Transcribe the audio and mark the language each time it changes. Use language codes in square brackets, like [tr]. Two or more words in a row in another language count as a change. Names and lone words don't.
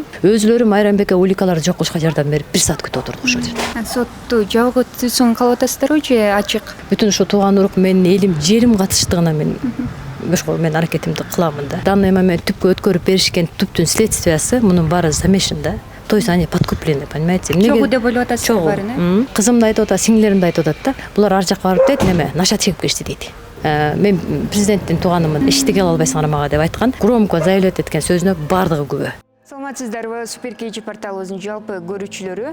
[ky] Өзүлөрү Майрамбекке уликаларды жок кылышка жардам берип 1 саат күтүп отурдук ошол жерде. Сотту жабык өтүүсүн каалап атасыздарбы же ачык? Бүтүн ушу тууган урук менин элим, жерим катыштыгына мен мен аракетимди кыламын да. [ru] Данный момент [ky] түпкө өткөрүп беришкен түптүн следствиясы мунун баары замешан да. [ru] То есть они подкуплены, понимаете? [ky] Чогуу деп ойлоп атасыздар баарын, Кызым да айтып атат, сиңлерим да айтып атат да. Булар ар жакка барып дейт, неме, наша чегип келишти дейт. Мен президенттин тууганымын, эчтеке кыла албайсыңар мага деп айткан. [ru] Громко заявлять [ky] эткен сөзүнө бардыгы күбө. Саламатсыздарбы, Супер KG порталыбыздын жалпы көрүүчүлөрү.